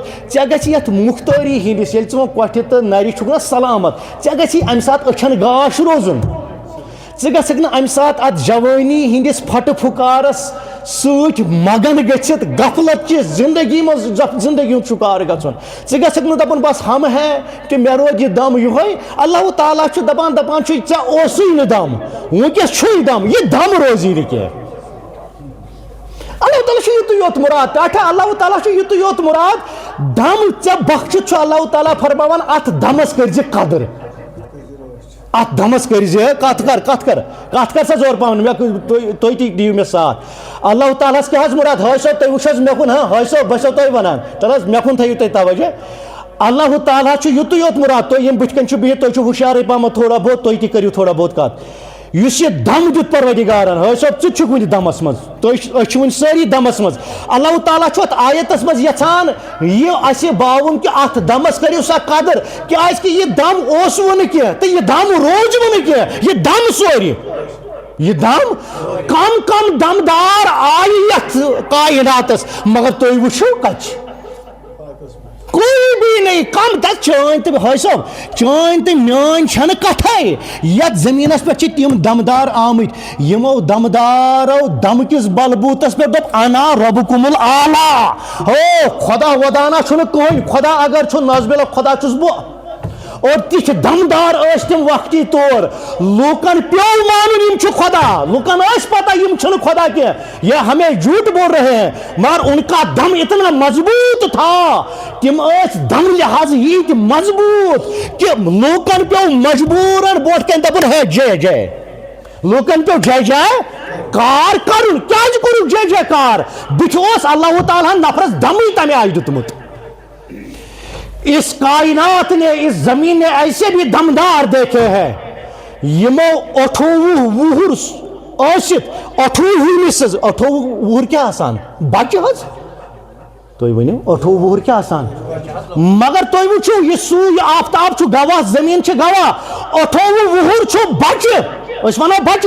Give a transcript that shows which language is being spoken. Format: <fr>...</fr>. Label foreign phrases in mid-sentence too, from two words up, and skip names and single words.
<ks>ژےٚ گژھِ یتھ مُختٲری ہِنٛدِس ییٚلہِ ژٕ وۄنۍ کۄٹھِ تہٕ نرِ چھُکھ نا سلامت ژےٚ گژھی امہِ ساتہٕ أچھن گاش روزُن ژٕ گژھکھ نہٕ امہِ ساتہٕ اتھ جوٲنی ہِنٛدِس پھٹہٕ پھُکارس سۭتۍ مگن گٔژھِتھ غفلت چہِ زندگی منٛز زندگی ہُنٛد شُکار گژھُن ژٕ گژھکھ نہٕ دپُن</ks> <ur>بس ہم ہے کہ</ur> <ks>مےٚ روٗد یہِ دم یِہوے اللہ تعالیٰ چھُ دپان چھُ ژےٚ اوسُے نہٕ دم وٕنکیٚس چھُے دم یہِ دم روزی نہٕ کینٛہہ اللہ تعالیٰ چھُ یُتُے یوت مُراد ٹاٹھا اللہ تعالیٰ چھُ یُتُے یوت مُراد دم ژےٚ بخشِتھ چھُ اللہ تعالیٰ فرماوان اتھ دمس کٔرزِ قدر ات دمس کٔرزِ کتھ کر سا زور پہن تُہۍ تہِ دِیِو مےٚ ساتھ اللہ تعالیٰ ہس کیٛاہ حظ مُراد حٲج صٲب تُہۍ وٕچھ حظ مےٚ کُن حٲج صٲب بہٕ چھسو تۄہہِ ونان تل حظ مےٚ کُن تھٲیِو تُہۍ توجہ اللہ تعالیٰ چھُ یُتُے یوت مُراد تُہۍ یِم بٕتھِ کَنۍ چھِو بِہِتھ تُہۍ چھِو ہُشارٕے پہمتھ تھوڑا بہت تُہۍ تہِ کٔرِو تھوڑا بہت کتھ یُس یہِ دم دیُت پروردِگارن حٲج صٲب ژٕ تہِ چھُکھ وٕنہِ دمس منٛز أسۍ چھِ وٕنہِ سٲری دمس منٛز اللہ تعالیٰ چھُ اتھ آیتس منٛز یژھان یہِ اسہِ باوُن کہِ اتھ دمس کٔرِو سا قدر کیازِ کہِ یہِ دم اوسوٕ نہٕ کینٛہہ تہٕ یہِ دم روزوٕ نہٕ کینٛہہ یہِ دم سورِ یہ دم کم دمدار آیہِ یتھ کائناتس مگر تُہۍ وٕچھِو کتہِ</ks> <ur>کوئی بھی</ur> <ks>نہیں کم تک چٲنۍ تہٕ حٲج صٲب چٲنۍ تہٕ میٲنۍ چھنہٕ کتھے یتھ زٔمیٖنس پٮ۪ٹھ چھِ تِم دمدار آمٕتۍ یِمو دمدارو دم کِس بلبوٗتس پٮ۪ٹھ دوٚپ انا ربکم الاعلیٰ ہو خۄدا وۄدانا چھُنہٕ کٕہٕنۍ خۄدا اگر چھُ نظبِل خۄدا چھُس بہٕ اور تِتھۍ دمدار ٲسۍ تِم وقتی طور لوٗکن پیٚو مانُن یِم چھِ خۄدا لوٗکن ٲسۍ پتہ یِم چھِنہٕ خۄدا کینٛہہ</ks> <ur>یہ ہمیں جھوٹ بول رہے ہیں مگر ان کا دم اتنا مضبوط تھا</ur> <ks>تِم ٲسۍ دم لحاظ ییٖتۍ مضبوٗط کہ لوٗکن پیٚو مجبوٗرن برونٛٹھ کَنۍ دپُن ہے جے جے لوٗکن پیٚو جے جے کار کرُن کیازِ کوٚرُکھ جے جے کار بٕتھِ اوس اللہ تعالیٰ ہن نفرس دمٕے تمہِ آیہِ دیُتمُت</ks> <ur>اس کائنات نے اس زمین نے ایسے بھی دمدار دیکھے ہیں</ur> <ks>یمو 28 وُہُر ٲسِتھ 28 وُہُر کیٛاہ آسان بچہِ حظ تُہۍ ؤنِو 28 وُہُر کیٛاہ آسان مگر تُہۍ وٕچھِو یہِ سوٗ آفتاب چھُ گواہ زٔمیٖن چھِ گواہ 28 وُہُر چھُ بچہِ أسۍ وَنو بچہِ</ks>